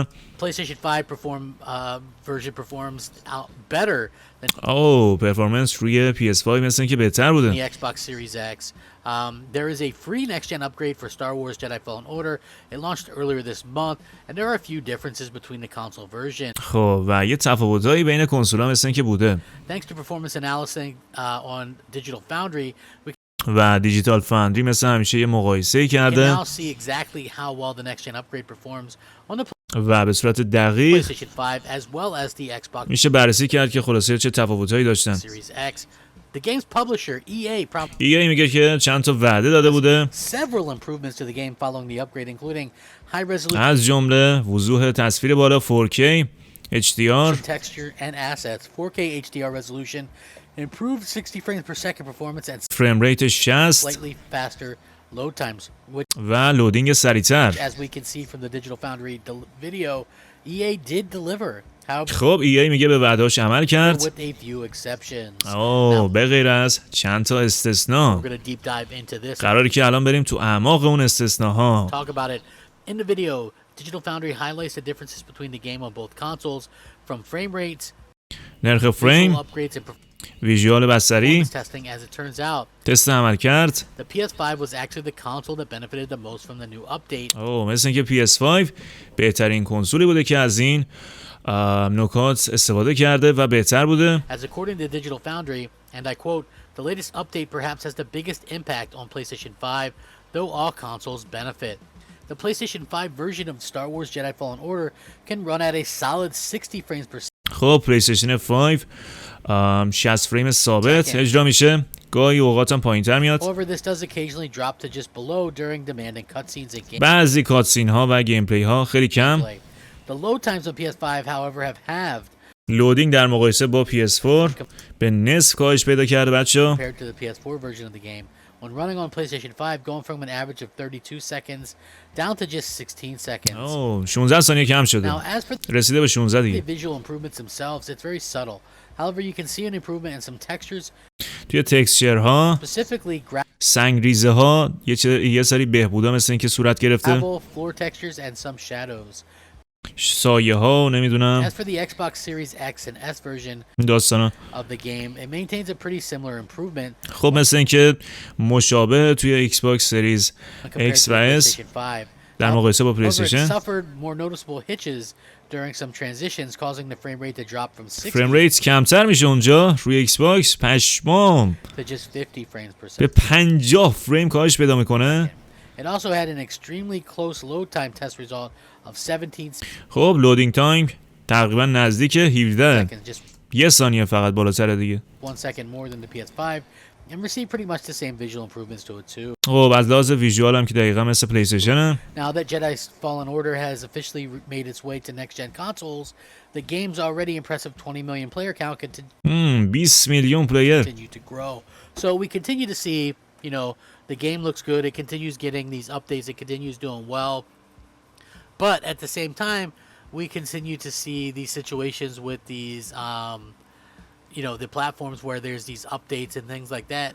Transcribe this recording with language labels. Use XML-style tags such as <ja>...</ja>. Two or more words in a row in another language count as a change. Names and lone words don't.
<en>PlayStation 5 version performs out better than</en> <fa>پرفورمنس روی PS5 مثل که بهتر بوده.</fa> <en>the Xbox Series X. There is a free next-gen upgrade for Star Wars Jedi Fallen Order. It launched earlier this month, and there are a few differences between the console version.</en> <fa>خب و یه تفاوتایی بین کنسول‌ها مثل که بوده.</fa> <en>Thanks to performance analysis on Digital Foundry, we</en> <fa>و دیجیتال فاندری مثل همیشه یه مقایسه‌ای</fa> <en>can</en> <fa>کرده</fa> <en>now see exactly how well the next-gen upgrade performs on the</en> <fa>و به صورت دقیق</fa> <en>PlayStation 5 as well as the Xbox</en> <fa>میشه بررسی کرد که خلاصه چه تفاوتایی داشتن.</fa> <en>Series X. The game's publisher, EA,</en> <fa>EA میگه که چند تا وعده داده بوده،</fa> <en>several improvements to the game following the upgrade, including high resolution</en> <fa>از جمله وضوح تصویر بالا</fa> <en>4K HDR texture and assets, 4K HDR resolution, improved 60 frames per second performance, and frame rate</en> <fa>60</fa> <en>slightly faster load times, which,</en> <fa>و لودینگ سریعتر.</fa> <en>as we can see from the Digital Foundry video, EA did deliver. However,</en> <fa>خب EA میگه به وعده‌اش عمل کرد.</fa> <en>with a few exceptions.</en> <fa>به غیر از چند تا استثناء.</fa> <en>We're going to deep dive into this.</en> <fa>قراره که الان بریم تو اعماق اون استثناها.</fa> <en>Talk about it in the video. Digital Foundry highlights the differences between the game on both consoles, from frame rates,</en> <fa>نرخ فریم،</fa> <en>visual upgrades, and</en> <fa>ویژوال بصری،</fa> <en>performance testing. As it turns out,</en> <fa>تست عمل کرد.</fa> <en>the PS5 was actually the console that benefited the most from the new update.</en> <fa>مثل اینکه PS5 بهترین کنسولی بوده که از این نکات استفاده کرده و بهتر بوده.</fa> <en>As according to Digital Foundry, and I quote, the latest update perhaps has the biggest impact on PlayStation 5, though all consoles benefit. The PlayStation 5 version of Star Wars Jedi Fallen Order can run at a solid 60 frames per second.</en> <fa>خب پلی‌استیشن 5 60 فریم ثابت اجرا میشه، گاهی اوقات هم پایین‌تر میاد.</fa> <en>However, this does occasionally drop to just below during demanding cutscenes and gameplay.</en> <fa>بعضی کاتسین ها و گیم پلی ها خیلی کم.</fa> <en>The load times on PS5, however, have halved</en> <fa>لودینگ در مقایسه با PS4 به نصف کاهش پیدا کرده بچه‌ها.</fa> <en>compared to the PS4 version of the game. When running on PlayStation 5, going from an average of 32 seconds down to just 16 seconds.</en> <fa>16 ثانیه کم شده.</fa> <en>Now, as for</en> <fa>رسیده به 16</fa> <en>the</en> <fa>دیگه.</fa> <en>visual improvements themselves, it's very subtle. However, you can see an improvement in some textures,</en> <fa>توی تکسچر ها،</fa> <en>specifically</en> <fa>سنگریزه ها یه سری بهبودا مثل اینکه صورت گرفته.</fa> <en>gravel, floor textures, and some shadows.</en> <fa>سایه ها نمیدونم</fa> <en>As for the Xbox Series X and S version</en> <fa>داستانا.</fa> <en>of the game, it maintains a pretty similar improvement</en> <fa>خب مثل اینکه مشابه توی ایکس باکس سریز</fa> <en>compared</en> <fa>X</fa> <en>to</en> <fa>و</fa> <en>the</en> <fa>S</fa> <en>PlayStation 5.</en> <fa>در مقایسه با</fa> <en>However, it</en> <fa>پلی‌استیشن.</fa> <en>suffered more noticeable hitches during some transitions, causing the frame rate to drop from 60 frame rate</en> <fa>کمتر میشه اونجا روی ایکس باکس. پشمام</fa> <en>to just 50 frames per</en> <fa>به</fa> <en>second.</en> <fa>50 فریم کاهش پیدا میکنه.</fa> <en>It also had an extremely close load time test result of 17</en> <fa>خب</fa> <en>loading time</en> <fa>تقریبا نزدیک 17</fa> <en>seconds, just</en> <fa>یه ثانیه فقط بالاتره دیگه.</fa> <en>1 second more than the PS5, and received pretty much the same visual improvements to it too.</en> <fa>خب از لحاظ ویژوال هم که دقیقا مثل پلی‌استیشنه.</fa> <en>Now that Jedi Fallen Order has officially made its way to next-gen consoles, the game's already impressive 20 million player count</en> <fa>20 میلیون پلیر.</fa> <en>continue to grow. So we continue to see, you know, the game looks good. It continues getting these updates. It continues doing well. But at the same time, we continue to see these situations with these, you know, the platforms where there's these updates and things like that.</en>